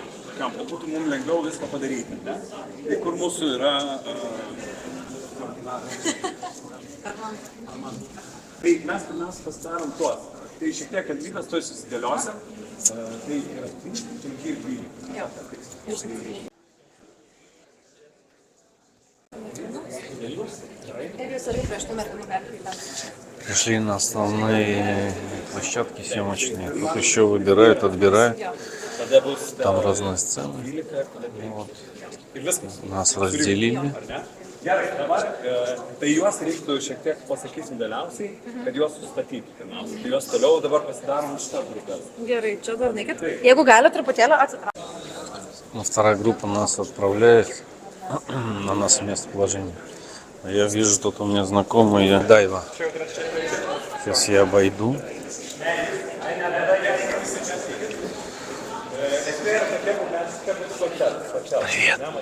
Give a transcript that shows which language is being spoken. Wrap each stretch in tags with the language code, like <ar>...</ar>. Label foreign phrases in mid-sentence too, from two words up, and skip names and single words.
<lt>Kad būtų mums lengviau viską padaryti, ne? Tai kur mūsų yra... Tai mes pirmiausia pasidarom tuos. Tai šiek tiek kantrybės tuoj susidėliosim. Tai yra 5 ir 12.</lt> <ru>Пришли на основные площадки съемочные. Тут еще выбирают, отбирают. Там разные сцены. Вот. Нас разделили.</ru> <lt>Gerai, dabar tai juos reiktų šiek tiek pasakysim vėliausiai, kad juos sustatyti pirmiausia. Tai juos toliau dabar pasidarom šitą grupę. Gerai, čia dar nekit. Jeigu gali, truputėlį atsitraukti.</lt> <ru>Ну, вторая группа нас отправляет на нас местоположение. Я вижу, тут у меня знакомые Дайва. Сейчас я обойду. Привет.</ru>